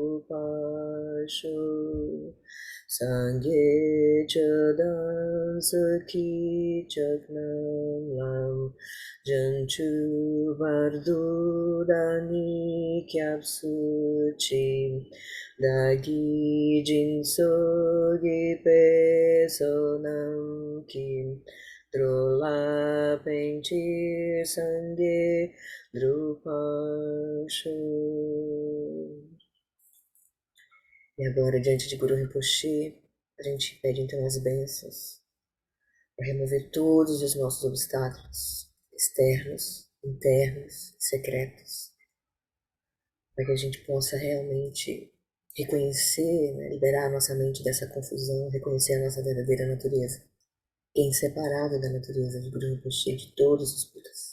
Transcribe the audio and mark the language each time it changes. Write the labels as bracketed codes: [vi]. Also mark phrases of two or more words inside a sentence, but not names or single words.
[bo] འགྲུབ་པར་ཤོག། སངས་རྒྱས་ཆོས་དང་ཚོགས་ཀྱི་མཆོག་རྣམས་ལ། བྱང་ཆུབ་བར་དུ་བདག་ནི་སྐྱབས་སུ་མཆི། བདག་གིས་སྦྱིན་སོགས་བགྱིས་པའི་བསོད་ནམས་ཀྱིས། འགྲོ་ལ་ཕན་ཕྱིར་སངས་རྒྱས་འགྲུབ་པར་ཤོག. [pt] E agora, diante de Guru Rinpoche, a gente pede então as bênçãos para remover todos os nossos obstáculos externos, internos, secretos, para que a gente possa realmente reconhecer, né, liberar a nossa mente dessa confusão, reconhecer a nossa verdadeira natureza, que é inseparável da natureza de Guru Rinpoche, de todos os Budas.